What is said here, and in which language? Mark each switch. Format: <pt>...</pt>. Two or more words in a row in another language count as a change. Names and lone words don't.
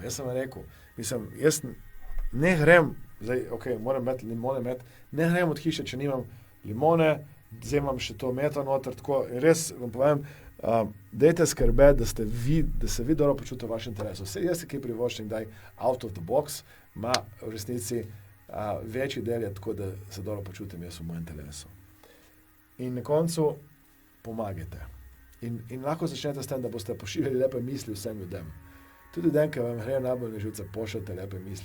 <sl>Jaz sem vam rekel, jaz ne grem, zdaj, moram imeti limone, ne grem od hiše, če nimam limone, zdaj imam še to meto noter, tako, in res vam povem, dajte skrbeti, da se vi dobro počutite v vašem telesu. Vse jaz se kaj privoščim, daj</sl> <en>out of the box,</en> <sl>ima v resnici večji del je tako, da se dobro počutim jaz v mojem telesu. In na koncu pomagajte. In lahko začnete s tem, da boste pošiljali lepe misli vsem ljudem. Tudi ljudem, ki vam gre najbolj na živce, pošljite lepe misli.</sl>